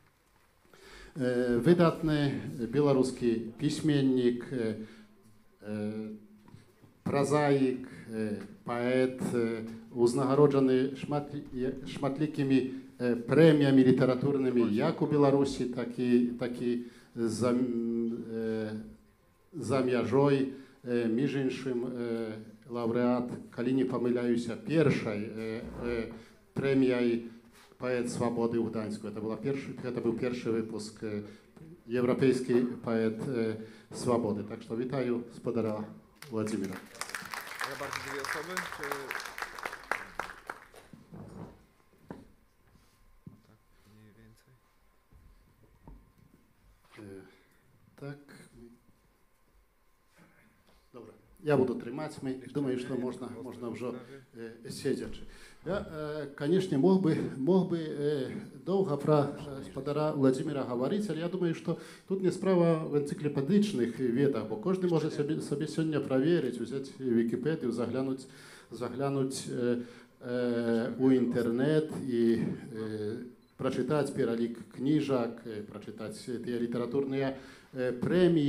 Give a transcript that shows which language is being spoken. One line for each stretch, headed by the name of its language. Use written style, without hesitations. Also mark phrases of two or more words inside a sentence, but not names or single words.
Belarusian: Выдатны беларускі пісьменнік, празаік, паэт, узнагароджаны шматлікімі прэміямі літаратурнымі як у Беларусі, так і за мяжой, між іншым лаўрэат, калі не памыляюся, першай прэміяй паэт свабоды ў Гданьску. Гэта быў першы выпуск еўрапейскі паэт свабоды. Так што вітаю спадара Владзіміра.
Polish: Ja bardzo dwie osoby, czy... Tak, mniej więcej.
Belarusian: Так. Добре. Я буду трымаць, думаю, што можна ўжо седзячы. Я, конечно, мог бы доўга пра спадара Владзіміра гаварыць, але я думаю, што тут не справа в энцыклапедычных ведах, бо кожны можа сабе сёння праверыць, узяць Вікіпедыю, заглянуць у інтэрнэт і прачытаць пералік кніжак, прачытаць тыя літаратурныя прэміі.